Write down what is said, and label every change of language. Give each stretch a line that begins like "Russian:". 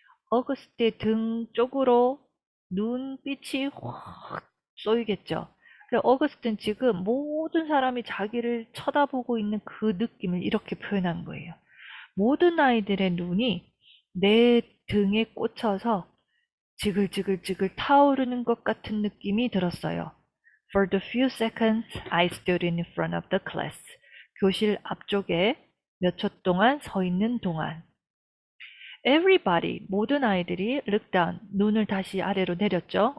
Korean: 어거스트의 등 쪽으로 눈빛이 확 쏘이겠죠. 어거스트는 지금 모든 사람이 자기를 쳐다보고 있는 그 느낌을 이렇게 표현한 거예요. 모든 아이들의 눈이 내 등에 꽂혀서 지글지글지글 타오르는 것 같은 느낌이 들었어요.
English: For the few seconds I stood in front of the class.
Korean: 교실 앞쪽에 몇 초 동안 서 있는 동안 Everybody, 모든 아이들이
English: looked down,
Korean: 눈을 다시 아래로 내렸죠.